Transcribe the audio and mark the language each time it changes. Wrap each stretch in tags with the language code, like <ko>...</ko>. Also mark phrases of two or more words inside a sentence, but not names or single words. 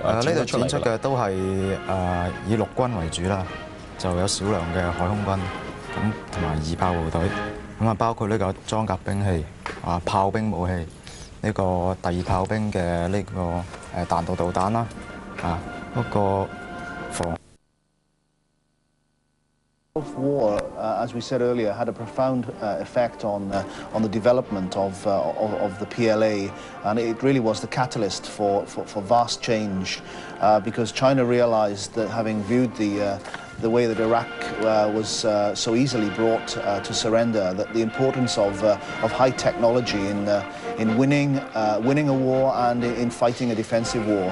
<yue>呢度展出嘅都係以陸軍為主啦，就有少量嘅海空軍咁同埋二炮部隊，咁包括呢個裝甲兵器炮兵武器，呢個第2炮兵嘅呢個彈道導彈啦，嗰個防。</yue> <en>War, as we said earlier, had a profound effect on the development of the PLA, and it really was the catalyst for vast change, because China realized that, having viewed the way that Iraq was so easily brought to surrender, that the importance of high technology in winning a war and in fighting a defensive war.</en>